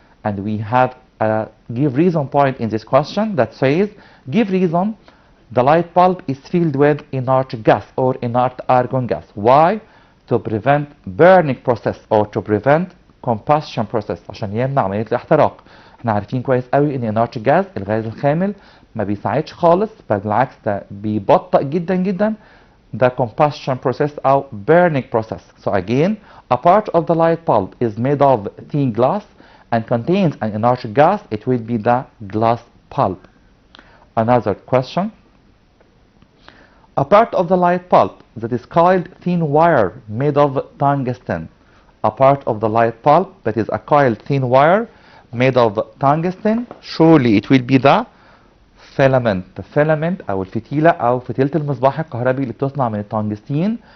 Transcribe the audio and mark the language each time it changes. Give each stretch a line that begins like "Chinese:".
English: And we have a give reason point in this question that says give reason the light bulb is filled with inert gas or inert argon gas. Why? To prevent burning process or to prevent combustion process
Arabic: عشان يمنع عملية الاحتراق. احنا عارفين كويس قوي ان inert gas الغاز الخامل ما بيساعدش خالص بل بالعكس ده بيبطئ جدا جدا
English: the combustion process or burning process. So again, a part of the light bulb is made of thin glass and contains an inert gas. It will be the glass bulb. Another question. A part of the light bulb that is coiled thin wire made of tungsten. A part of the light bulb that is a coiled thin wire made of tungsten. Surely it will be the filament.
Arabic: The filament أو الفتيلة أو فتيلة المصباح الكهربي اللي بتصنع من التنجستين.